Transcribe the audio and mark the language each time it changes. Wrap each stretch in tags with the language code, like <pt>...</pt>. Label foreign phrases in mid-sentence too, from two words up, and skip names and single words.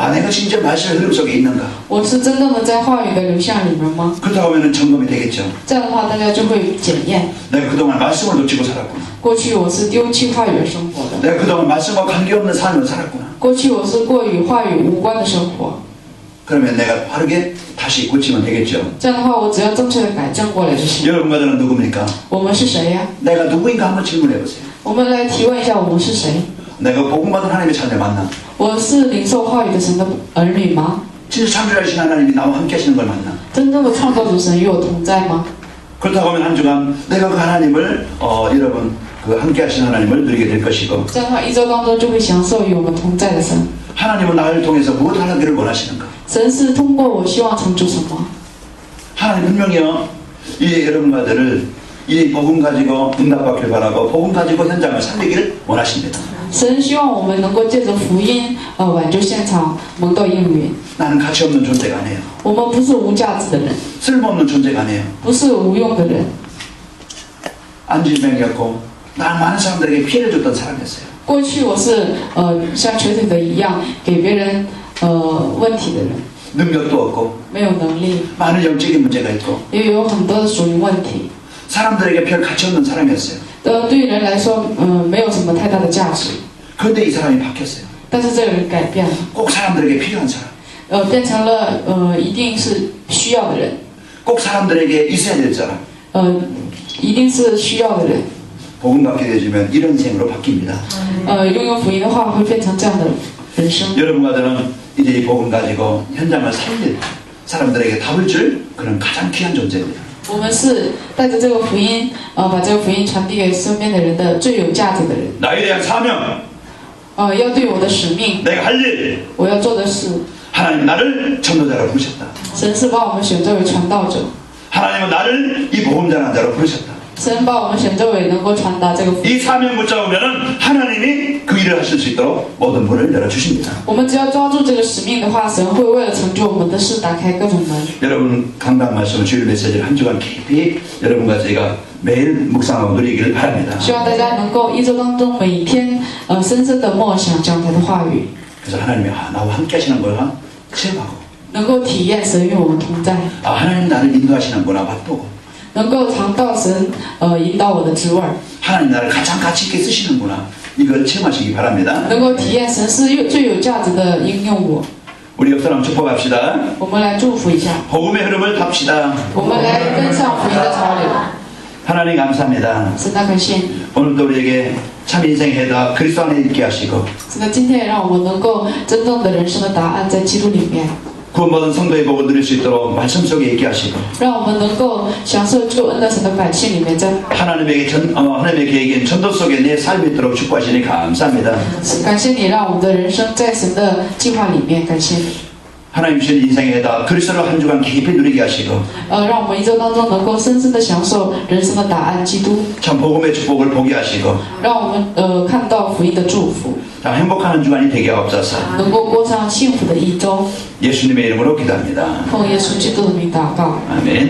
<ko>아 내가 진짜 말씀의 흐름 속에 있는가?</ko> <zh>我是真正的在话语的流向里面吗？</zh> <ko>그렇다고 하면 점검이 되겠죠.</ko> <zh>这样的话，大家就会检验。</zh> <ko>내가 그동안 말씀을 놓치고 살았구나.</ko> <zh>过去我是丢弃话语而生活的，</zh> <ko>내가 그동안 말씀과 관계없는 삶을 살았구나.</ko> <zh>过去我是过与话语无关的生活。</zh> <ko>그러면 내가 바르게 다시 고치면 되겠죠.</ko> <zh>这样的话，我只要正确的改正过来就行。</zh> <ko>여러분과 저는 누굽니까?</ko> <zh>我们是谁呀？</zh> <ko>내가 누구인가 한번 질문해 보세요.</ko> <zh>我们来提问一下，我们是谁？</zh> <ko>내가 복음받은 하나님의 자녀 맞나?</ko> <zh>我是领受话语的神的儿女吗？</zh> <ko>진짜 창조하신 하나님이 나와 함께 하시는 걸 맞나?</ko> <zh>真正的创造主神与我同在吗？</zh> <ko>그렇다고 하면 한 주간 내가 그 하나님을 여러분 그 함께 하신 하나님을 누리게 될 것이고</ko> <zh>这样的话，一周当中就会享受与我们同在的神。</zh> <ko>하나님은 나를 통해서 무엇 하나님을 원하시는가?</ko> <zh>神是通过我希望成就什么？</zh> <ko>하나님 분명히요 이 여러분과들을 이 복음 가지고 응답받길 바라고 복음 가지고 현장을 살리기를 원하십니다.</ko> <zh>神希望我们能够借着福音挽救现场，蒙到应允。</zh> <ko>나는 가치 없는 존재가 아니에요.</ko> <zh>我们不是无价值的人，</zh> <ko>쓸모없는 존재가 아니에요.</ko> <zh>不是无用的人。</zh> <ko>안질병이었고 많은 사람들에게 피해를 줬던 사람이었어요.</ko> <zh>过去我是像瘸腿的一样，给别人问题的人，</zh> <ko>능력도 없고</ko> <zh>没有能力，</zh> <ko>많은 영적인 문제가 있고</ko> <zh>也有很多的属灵问题。</zh> <ko>사람들에게 별 가치 없는 사람이었어요.</ko> <zh>对于人来说，没有什么太大的价值。</zh> <ko>그런데 이 사람이 바뀌었어요.</ko> <zh>但是这个人改变了，</zh> <ko>꼭 사람들에게 필요한 사람.</ko> <zh>变成了一定是需要的人，</zh> <ko>꼭 사람들에게 있어야 될 사람.</ko> <zh>一定是需要的人。</zh> <ko>복음 받게 되어지면 이런 생으로 바뀝니다.</ko> <zh>拥有福音的话，会变成这样的人生。</zh> <ko>여러분과 저는 이제 이 복음 가지고 현장을 살릴 사람들에게 답을 줄 그런 가장 귀한 존재입니다.</ko> <zh>我们是带着这个福音，把这个福音传递给身边的人的最有价值的人。</zh> <ko>나에 대한 사명,</ko> <zh>要对我的使命，</zh> <ko>내가 할 일,</ko> <zh>我要做的事，</zh> <ko>하나님 나를 전도자로 부르셨다.</ko> <zh>神是把我们选择为传道者，</zh> <ko>하나님은 나를 이 복음 전한 자로 부르셨다.</ko> <zh>神把我们选择为能够传达这个福音。</zh> <ko>이 사명 붙잡으면은 하나님이 그 일을 하실 수 있도록 모든 문을 열어 주십니다.</ko> <zh>我们只要抓住这个使命的话，神会为了成就我们的事打开各种门。</zh> <ko>여러분 강단 말씀 주일 메시지를 한 주간 깊이 여러분과 저희가 매일 묵상하고 누리기를 바랍니다.</ko> <zh>希望大家能够一周当中每天深深的默想讲台的话语，</zh> <ko>그래서 하나님이 나와 함께 하시는 걸 체험하고</ko> <zh>能够体验神与我们同在，</zh> <ko>하나님 나를 인도하시는구나 맛보고</ko> <zh>能够尝到神引导我的滋味，</zh> <ko>하나님 나를 가장 가치 있게 쓰시는구나 이걸 체험하시기 바랍니다.</ko> <zh>能够体验神是最有价值的应用我。</zh> <ko>우리 옆 사람 축복합시다.</ko> <zh>我们来祝福一下，</zh> <ko>복음의 흐름을 탑시다.</ko> <zh>我们来跟上福音的潮流。</zh> <ko>하나님 감사합니다.</ko> <zh>神的感谢你，</zh> <ko>오늘도 우리에게 참 인생 해답 그리스도 안에 있게 하시고</ko> <zh>神的今天也让我们能够真正的人生的答案在基督里面，</zh> <ko>구원받은 성도의 복을 누릴 수 있도록 말씀 속에 있게 하시고</ko> <zh>让我们能够享受救恩的神的百姓里面，在</zh> <ko>하나님의 계획인 전도 속에 내 삶이 있도록 축복하시니 감사합니다.</ko> <zh>感谢你让我们的人生在神的计划里面，感谢你，</zh> <ko>하나님 주신 인생의 해답 그리스도를 한 주간 깊이 누리게 하시고</ko> <zh>让我们一周当中能够深深的享受人生的答案，基督，</zh> <ko>참 복음의 축복을 보게 하시고</ko> <zh>让我们看到福音的祝福，</zh> <ko>참 행복한 주간이 되게 하옵소서.</ko> <zh>能够过上幸福的一周。</zh> <ko>예수님의 이름으로 기도합니다.</ko> <zh>奉耶稣基督的名祷告。</zh> <ko>아멘.</ko>